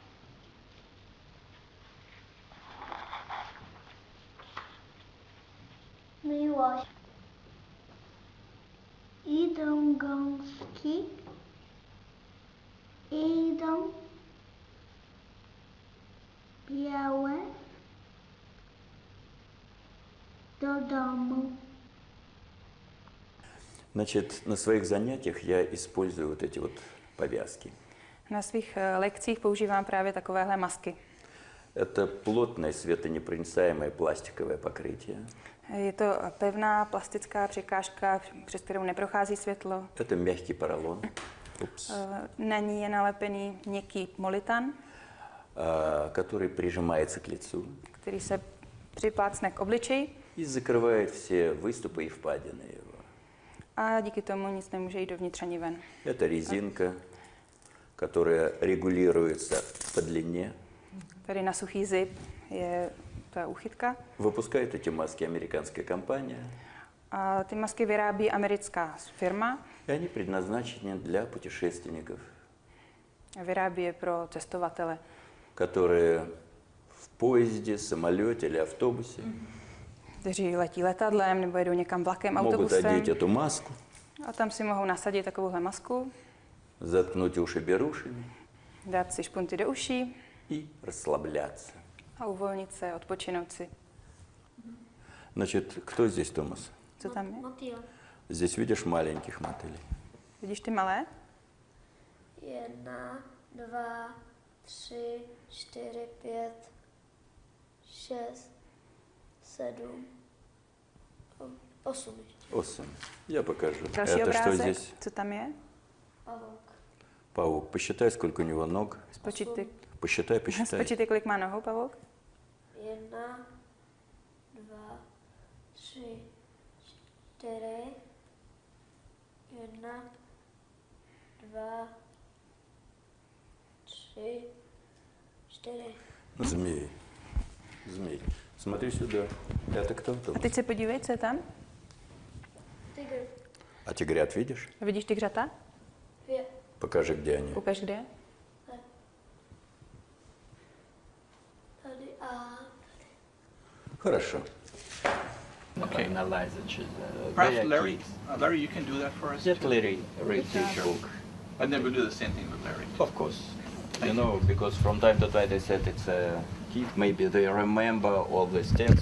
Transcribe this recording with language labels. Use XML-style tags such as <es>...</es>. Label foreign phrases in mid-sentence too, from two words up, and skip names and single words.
<pl>Miłość. Idą gąski. Idą białe do domu.</pl> <ru>Значит, на своих занятиях я использую вот эти вот повязки.</ru> <cs>Na svých lekcích používám právě takovéhle masky.</cs> <ru>Это плотное светонепроницаемое пластиковое покрытие.</ru> <cs>Je to pevná plastická překážka, přes kterou neprochází světlo.</cs> <ru>Это мягкий поролон.</ru> <cs>Na ní je nalepený měkký molitan,</cs> <ru>который прижимается к лицу</ru> <cs>který se připlácne k obličeji</cs> <ru>и закрывает все выступы и впадины его.</ru> <cs>a díky tomu nic nemůže jít dovnitř ani ven.</cs> <ru>Это резинка, которая регулируется по длине.</ru> <cs>Tady na suchý zip je ta uchytka.</cs> <ru>Выпускает эти маски американская компания.</ru> <cs>A ty masky vyrábí americká firma.</cs> <ru>И они предназначены для путешественников,</ru> <cs>Vyrábí je pro cestovatele,</cs> <ru>которые в поезде, самолете или автобусе</ru> <cs>kteří letí letadlem nebo jedou někam vlakem,</cs> <ru>могут</ru> <cs>autobusem.</cs> <ru>одеть эту маску,</ru> <cs>A tam si mohou nasadit takovouhle masku,</cs> <ru>заткнуть уши берушами</ru> <cs>dát si špunty do uší</cs> <ru>и расслабляться.</ru> <cs>a uvolnit se, odpočinout si.</cs> <ru>Значит, кто здесь, Томас?</ru> <cs>Co tam je? Motýl.</cs> <ru>Здесь видишь маленьких мотылей.</ru> <cs>Vidíš ty malé? 1, 2, 3, 4, 5, 6, 7, 8. 8.</cs> <ru>Я покажу.</ru> <cs>Další</cs> <ru>Это что</ru> <cs>obrázek.</cs> <ru>здесь?</ru> <cs>Co tam je? Pavouk.</cs> <ru>Паук. Посчитай, сколько у него ног.</ru> <cs>Spočítaj,</cs> <ru>Посчитай.</ru> <cs>spočítaj, kolik má nohou pavouk. 1, 2, 3, 4, 1, 2, 3, 4.</cs> <ru>Змей. Змей. Смотри сюда. Это кто,</ru> <cs>A</cs> <ru>Томас?</ru> <cs>teď se podívej, co je tam. Tygr.</cs> <ru>А тигрят видишь?</ru> <cs>Vidíš tygřata? 2.</cs> <ru>Покажи, где они.</ru> <cs>Ukaž, kde je. Tady a</cs> <ru>Хорошо.</ru> <en>Okay. Analyze it. Perhaps Larry, Larry, you can do that for us. Just Larry read this book. And then we'll do the same thing with Larry. Of course. You know, because from time to time they said it's a kid, maybe they remember all these texts.</en>